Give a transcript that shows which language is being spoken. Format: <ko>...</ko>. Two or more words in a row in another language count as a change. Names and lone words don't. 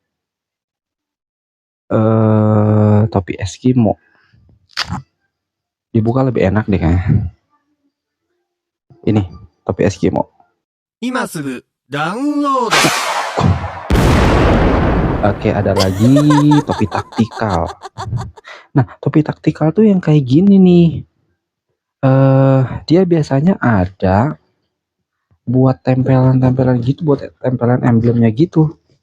<id>Topi Eskimo. Dibuka lebih enak deh kayaknya. Ini topi Eskimo.</id> <ja>今すぐダウンロード。</ja> <id>Oke, ada lagi topi taktikal. Nah, topi taktikal tuh yang kayak gini nih. Dia biasanya ada buat tempelan-tempelan gitu, buat tempelan emblemnya gitu.</id>